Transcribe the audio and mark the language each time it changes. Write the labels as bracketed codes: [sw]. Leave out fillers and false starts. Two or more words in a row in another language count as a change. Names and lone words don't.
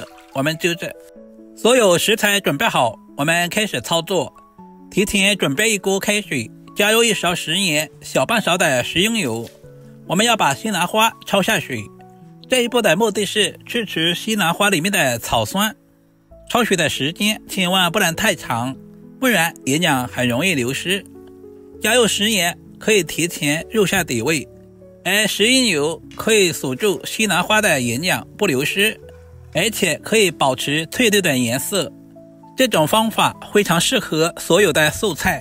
[zh] 我們就這所有食材準備好，我們開始操作。提前準備一鍋開水，加入1勺食鹽，小半勺的食用油。我們要把西蘭花焯下水，這一步的目的是去除西蘭花裡面的草酸。焯水的時間千萬不能太長，不然營養很容易流失。加入食鹽可以提前入下底味，而食用油可以锁住西蘭花的營養不流失，而且可以保持翠綠的顏色。這種方法非常適合所有的素菜。